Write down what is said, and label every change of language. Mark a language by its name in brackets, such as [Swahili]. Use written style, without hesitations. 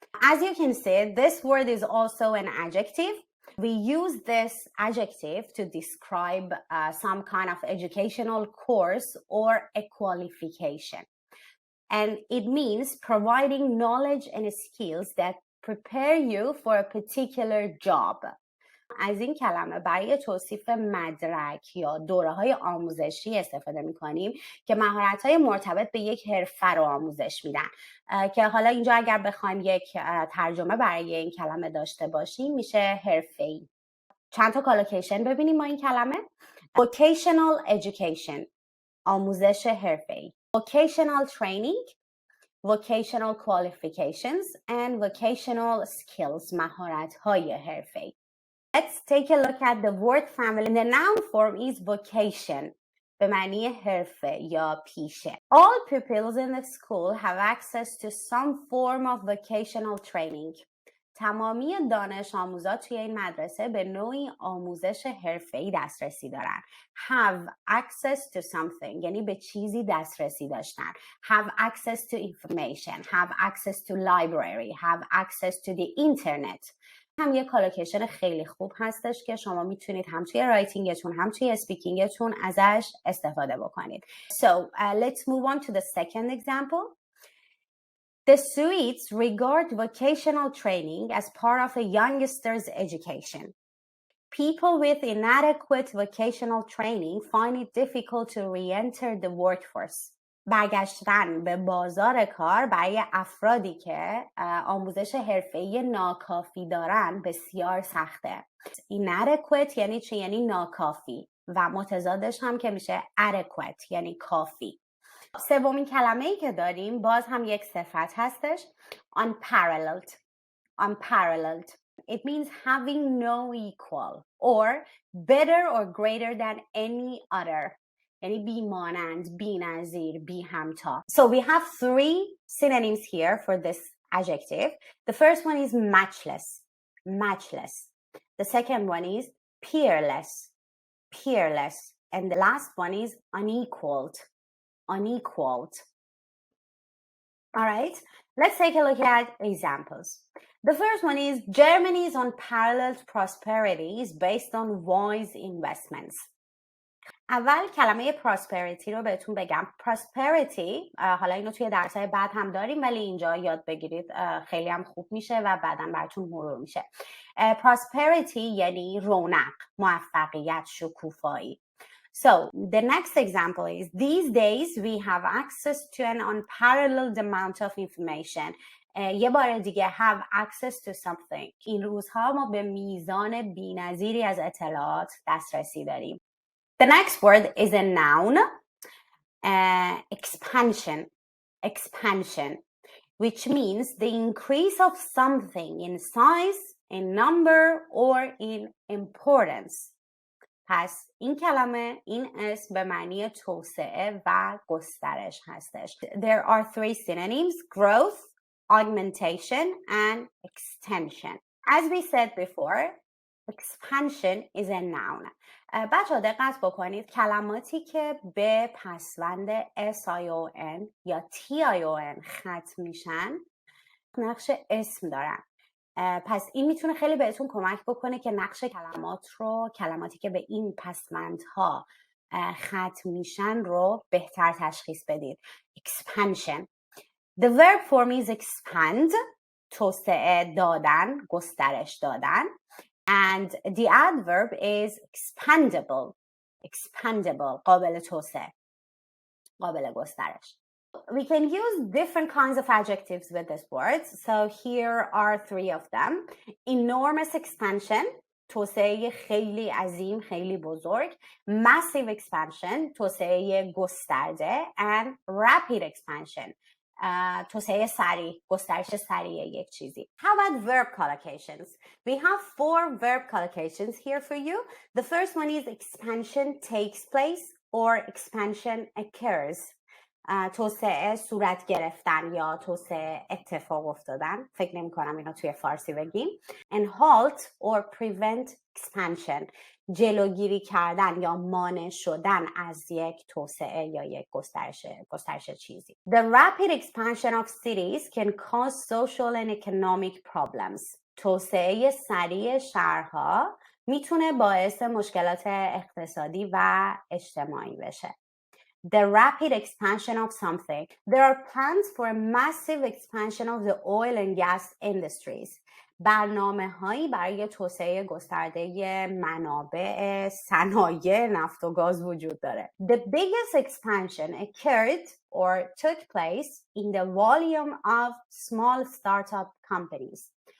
[English] As you can see, this word is also an adjective. We use this adjective to describe some kind of educational course or a qualification. And it means providing knowledge and skills that prepare you for a particular job. [Persian] از این کلمه برای توصیف مدرک یا دوره‌های آموزشی استفاده می‌کنیم که مهارت‌های مرتبط به یک حرفه رو آموزش میدن. که حالا اینجا اگر بخوایم یک ترجمه برای این کلمه داشته باشیم میشه حرفه‌ای. چند تا کالوکیشن ببینیم ما این کلمه. [English] Vocational education، [Persian] آموزش حرفه‌ای. [English] Vocational training، vocational qualifications and vocational skills، [Persian] مهارت‌های حرفه‌ای. [English] Let's take a look at the word family. The noun form is vocation، [Persian] به معنی حرفه یا پیشه. [English] All pupils in the school have access to some form of vocational training. [Persian] تمامی دانش آموزا توی این مدرسه به نوعی آموزش حرفه‌ای دسترسی دارن. [English] Have access to something [Persian] یعنی به چیزی دسترسی داشتن. [English] Have access to information. Have access to library. Have access to the internet. [Persian] هم یه کالوکیشن خیلی خوب هستش که شما میتونید هم توی رایتینگتون هم توی اسپیکینگتون ازش استفاده بکنید. [English] So let's move on to the second example. The Swedes regard vocational training as part of a youngster's education. People with inadequate vocational training find it difficult to re-enter the workforce. [Persian] برگشتن به بازار کار برای افرادی که آموزش حرفه‌ای ناکافی دارن بسیار سخته. inadequate یعنی چی؟ یعنی ناکافی و متضادش هم که میشه adequate یعنی کافی. سومین کلمه‌ای که داریم باز هم یک صفت هستش unparalleled. [English] Unparalleled. It means having no equal or better or greater than any other. [Persian] یعنی بیمانند، بی‌نظیر، بی همتا. [English] So we have 3 synonyms here for this adjective. The first one is matchless. Matchless. The second one is peerless. Peerless. And the last one is unequaled. Unequaled. All right, let's take a look at examples. The first one is Germany's unparalleled prosperity is based on wise investments. [Persian] اول کلمه prosperity رو بهتون بگم. prosperity حالا اینو توی درسای بعد هم داریم ولی اینجا یاد بگیرید خیلی هم خوب میشه و بعداً براتون مرور میشه. prosperity یعنی رونق، موفقیت، شکوفایی. [English] So the next example is these days we have access to an unparalleled amount of information. [Persian] یه بار دیگه [English] have access to something. [Persian] این روزها ما به میزان بی‌نظیری از اطلاعات دسترسی داریم. [English] The next word is a noun. Expansion. Expansion, which means the increase of something in size, in number, or in importance. [Persian] پس این کلمه، این اسم به معنی توسعه و گسترش هستش. [English] There are 3 synonyms: growth, augmentation, and extension. As we said before, expansion is a noun. [Persian] بچه دقت بکنید کلماتی که به پسوند SION یا TION ختم میشن نقش اسم دارن. پس این میتونه خیلی بهتون کمک بکنه که نقش کلماتی که به این پسوندها ختم میشن رو بهتر تشخیص بدید. [English] Expansion. The verb form is expand. [Persian] توسعه دادن، گسترش دادن. [English] And the adverb is expandable. Expandable. [Persian] قابل توسعه. قابل گسترش. [English] We can use different kinds of adjectives with this word. So here are 3 of them. Enormous expansion, [Persian] توسعه خیلی عظیم، خیلی بزرگ. [English] Massive expansion, [Persian] توسعه گسترده. [English] And rapid expansion, [Persian] توسعه سریع، گسترش سریع یک چیزی. [English] How about verb collocations? We have 4 verb collocations here for you. The first one is expansion takes place or expansion occurs. [Persian] توسعه صورت گرفتن یا توسعه اتفاق افتادن. فکر نمی کنم اینو توی فارسی بگیم. [English] And halt or prevent expansion. [Persian] جلوگیری کردن یا مانع شدن از یک توسعه یا یک گسترش چیزی. [English] The rapid expansion of cities can cause social and economic problems. [Persian] توسعه سریع شهرها میتونه باعث مشکلات اقتصادی و اجتماعی بشه. [English] The rapid expansion of something. There are plans for a massive expansion of the oil and gas industries. [Persian] برنامه‌هایی برای توسعه گسترده منابع صنایع نفت و گاز وجود داره. [English] The biggest expansion occurred or took place in the volume of small startup companies.